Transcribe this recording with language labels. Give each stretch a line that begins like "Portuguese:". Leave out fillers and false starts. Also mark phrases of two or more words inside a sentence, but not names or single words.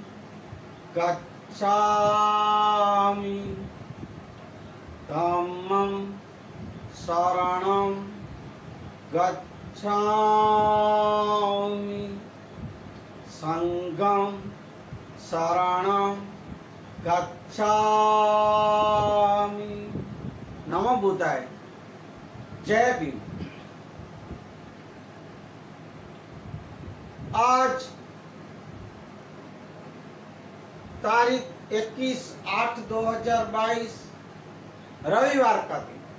Pali: गच्छामि, धम्मं शरणं गच्छामि, संघं शरणं गच्छामि।
Hindi: नमो बुद्धाय। जय भीम। आज तारीख 21/8/2022 रविवार का दिन।